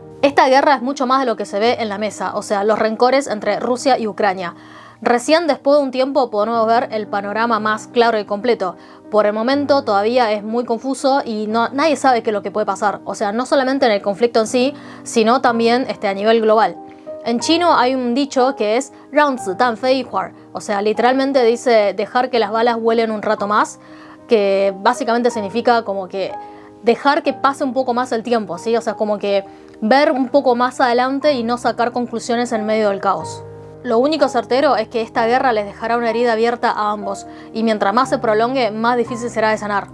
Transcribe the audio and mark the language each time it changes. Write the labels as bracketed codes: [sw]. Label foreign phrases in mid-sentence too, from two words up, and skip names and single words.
[es] Esta guerra es mucho más de lo que se ve en la mesa, o sea, los rencores entre Rusia y Ucrania. Recién después de un tiempo podemos ver el panorama más claro y completo. Por el momento todavía es muy confuso y nadie sabe qué es lo que puede pasar. O sea, no solamente en el conflicto en sí, sino también a nivel global. En chino hay un dicho que es [zh] 让子弹飞一会儿, [es] o sea, literalmente dice dejar que las balas vuelen un rato más, que básicamente significa como que dejar que pase un poco más el tiempo, ¿sí? O sea, como que ver un poco más adelante y no sacar conclusiones en medio del caos. Lo único certero es que esta guerra les dejará una herida abierta a ambos, y mientras más se prolongue, más difícil será de sanar.